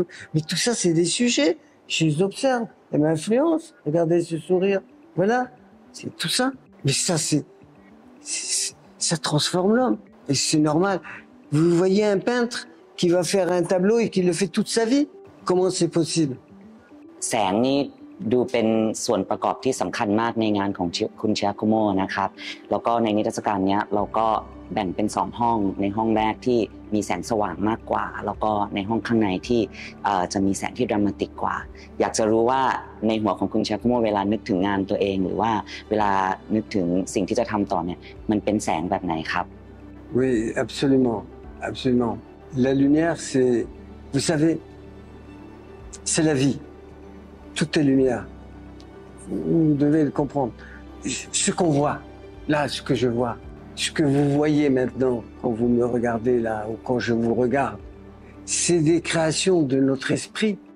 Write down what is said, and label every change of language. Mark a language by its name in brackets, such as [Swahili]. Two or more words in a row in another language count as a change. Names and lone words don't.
[French] Mais tout ça, c'est des sujets. Je les observe. Elle m'influence. Regardez ce sourire. Voilà. C'est tout ça. Mais ça, ça transforme l'homme. Et c'est normal. Vous voyez un peintre qui va faire un tableau et qui le fait toute sa vie. Comment c'est possible? [Thai] แสงนี่ดูเป็นส่วนประกอบที่สำคัญมากในงานของคุณเชียโคโมนะครับแล้วก็ในนิทรรศการนี้เราก็แบ่งเป็น2ห้องในห้องแรกที่มีแสงสว่างมากกว่าแล้วก็ในห้องข้างในที่จะมีแสงที่ดรามาติกกว่าอยากจะรู้ว่าในหัวของคุณเชียโคโมเวลานึกถึงงานตัวเองหรือว่าเวลานึกถึงสิ่งที่จะทำต่อเนี่ยมันเป็นแสงแบบไหนครับ [French] Oui, absolument, absolument. La lumière, c'est, vous savez, c'est la vie. Tout est lumière. Vous devez le comprendre. Ce qu'on voit, là, ce que je vois, ce que vous voyez maintenant, quand vous me regardez là, ou quand je vous regarde, c'est des créations de notre esprit.